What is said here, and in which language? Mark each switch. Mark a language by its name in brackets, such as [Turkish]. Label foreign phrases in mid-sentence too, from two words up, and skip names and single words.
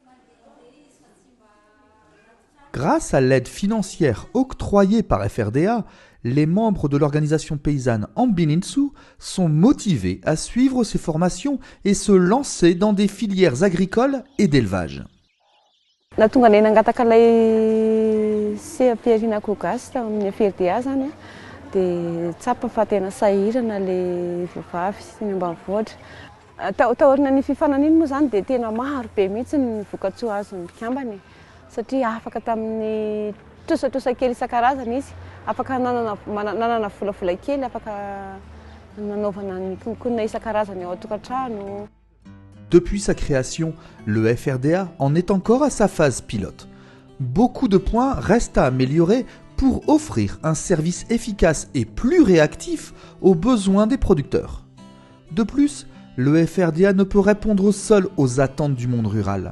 [French] Grâce à l'aide financière octroyée par FRDA, les membres de l'organisation paysanne Ambininsu sont motivés à suivre ces formations et se lancer dans des filières agricoles et d'élevage. [Malagasy] Nahatonga anay nangataka ilay seha-piarinako gasy tao amin'ny FRDA zany a, dia tsapa fa tena sahirana ilay vehivavy sy ny ambanivohitra. Taorina ny fifananiana moa zany dia tena maro be mihitsy ny voka-tsoa azon'ny mpikambana, satria afaka tamin'ny tosatrosa kely isan-karazany izy, afaka nanana volavola kely, afaka nanaovana ny konkonina isan-karazany ao an-tokantrano. [French] Depuis sa création, le FRDA en est encore à sa phase pilote. Beaucoup de points restent à améliorer pour offrir un service efficace et plus réactif aux besoins des producteurs. De plus, le FRDA ne peut répondre seul aux attentes du monde rural.